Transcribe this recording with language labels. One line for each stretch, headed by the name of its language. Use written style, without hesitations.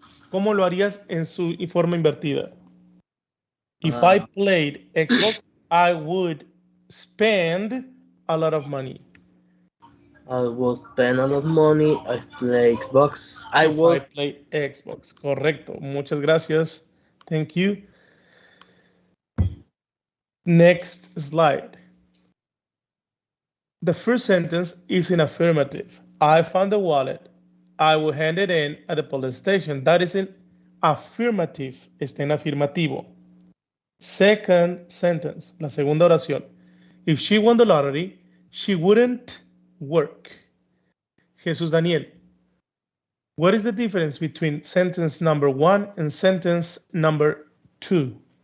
Spanish: ¿Cómo lo harías en su forma invertida?
English: If I played Xbox, I would spend a lot of money. I will spend a lot of money. I play Xbox. I play Xbox. Correcto. Muchas gracias. Thank you. Next slide. The first sentence is in affirmative. I found the wallet. I will hand it in at the police station. That is in
Spanish: affirmative, está en afirmativo. Second sentence, la segunda oración.
English: If she won the lottery, she wouldn't work. Jesús Daniel, what is the difference between sentence number 1 and sentence number 2?